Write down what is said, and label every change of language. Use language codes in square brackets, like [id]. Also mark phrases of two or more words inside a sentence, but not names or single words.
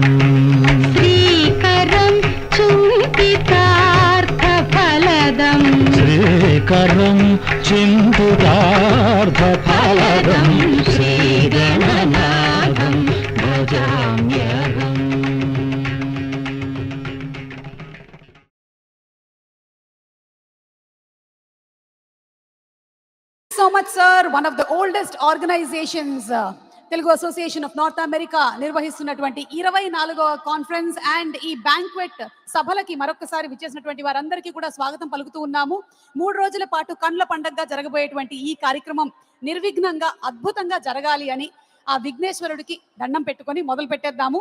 [sa] श्रीकरं चिन्तितार्थफलदम् श्रीकरं चिन्तितार्थफलदम् श्रीगणनाथं भजाम्यहम्. [en] So much, sir. One of the oldest organizations, Telugu Association of North America, [te] నిర్వహిస్తున్నటువంటి 24వ [en] conference and [te] ఈ బ్యాంక్వెట్ సభలకి మరొకసారి విచ్చేసినటువంటి వారందరికీ కూడా స్వాగతం పలుకుతూ ఉన్నాము. 3 రోజుల పాటు కండ్ల పండగగా జరగబోయేటువంటి ఈ కార్యక్రమం నిర్విఘ్నంగా అద్భుతంగా జరగాలి అని ఆ విఘ్నేశ్వరుడికి దండం పెట్టుకొని మొదలు పెట్టేద్దాము.